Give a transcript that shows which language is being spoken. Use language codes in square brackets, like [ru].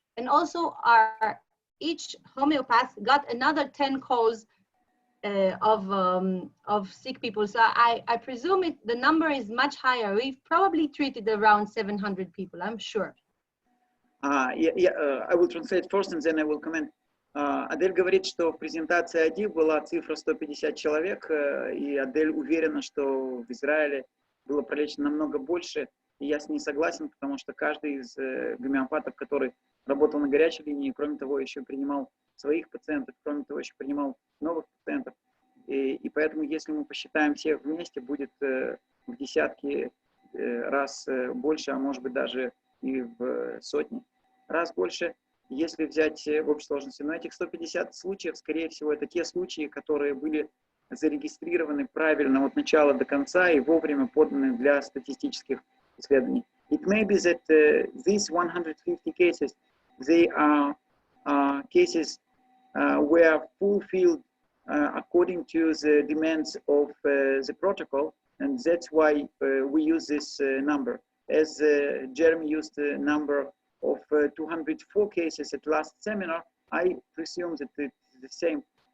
[en] And also each homeopath got another 10 calls of sick people. So I presume the number is much higher. We've probably treated around 700 people, I'm sure. I will translate first and then I will comment. [ru] Адель говорит, что в презентации АДИ была цифра 150 человек, и Адель уверена, что в Израиле было пролечено намного больше, и я с ней согласен, потому что каждый из гомеопатов, который работал на горячей линии, кроме того, еще принимал своих пациентов, кроме того, еще принимал новых пациентов. И поэтому, если мы посчитаем всех вместе, будет в десятки раз больше, а может быть даже и в сотни раз больше, если взять в общей сложности. Но этих 150 случаев, скорее всего, это те случаи, которые были зарегистрированы правильно от начала до конца и вовремя поданы для статистических исследований. [en] It may be that these 150 cases, they are cases were fulfilled according to the demands of the protocol, and that's why we use this number. As Jeremy used the number of 204 cases at last seminar, I presume that it's the same.